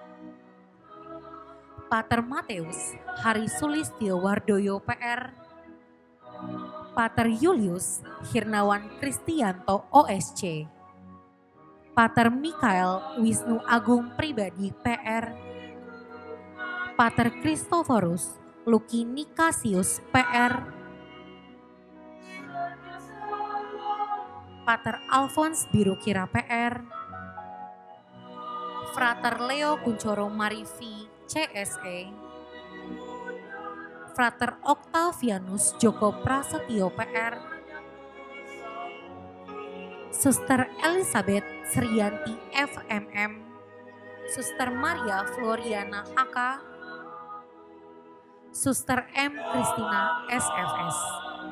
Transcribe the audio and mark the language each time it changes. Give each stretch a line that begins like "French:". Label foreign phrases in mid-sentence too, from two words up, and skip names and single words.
Indonesian: Pater Mateus Hari Sulistyo Wardoyo PR, Pater Julius Hirnawan Kristianto OSC, Pater Mikael Wisnu Agung Pribadi PR, Pater Christophorus Luki Nikasius PR, Pater Alphonse Birukira PR, Frater Leo Kuncoro Marifi CSE, Frater Octavianus Joko Prasetyo PR, Suster Elizabeth Sriyanti FMM, Suster Maria Floriana AK, Suster M. Kristina SFS.